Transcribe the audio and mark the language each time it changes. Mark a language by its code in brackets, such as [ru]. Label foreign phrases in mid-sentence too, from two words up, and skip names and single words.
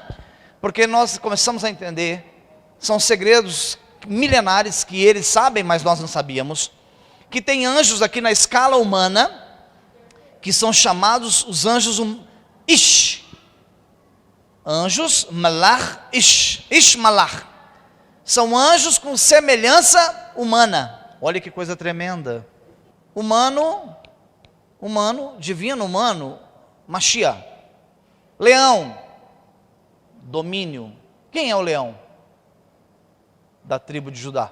[pt] Porque nós começamos a entender, são segredos milenares que eles sabem, mas nós não sabíamos, que tem anjos aqui na escala humana, que são chamados os anjos Ish. anjos, [he] מלאך, איש מלאך. [pt] São anjos com semelhança humana. Olha que coisa tremenda. Humano, divino humano, Mashiach. Leão, domínio. Quem é o leão? Da tribo de Judá.